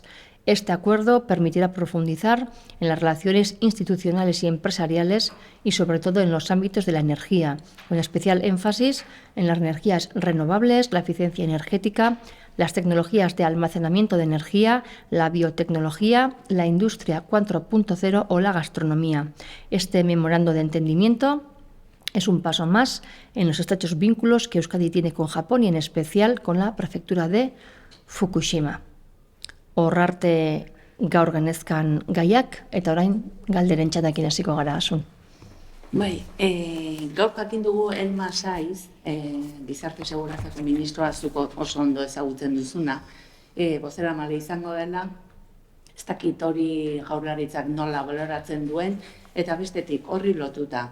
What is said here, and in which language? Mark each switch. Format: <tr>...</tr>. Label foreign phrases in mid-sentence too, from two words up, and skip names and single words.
<es>Este acuerdo permitirá profundizar en las relaciones institucionales y empresariales y, sobre todo, en los ámbitos de la energía, con especial énfasis en las energías renovables, la eficiencia energética, las tecnologías de almacenamiento de energía, la biotecnología, la industria 4.0 o la gastronomía. Este memorando de entendimiento es un paso más en los estrechos vínculos que Euskadi tiene con Japón y en especial con la prefectura de Fukushima.</es> <eu>Horrarte gaur genezkan gaiak eta orain galderen txandakin hasiko gara asun. Bai, gaur jakin dugu Elma Saiz, Gizarte Segurantzako ministroa zuko oso ondo ezagutzen duzuna, bozeramale izango dela, ez dakit hori Jaurlaritzak nola baloratzen duen, eta bestetik horri lotuta.</eu>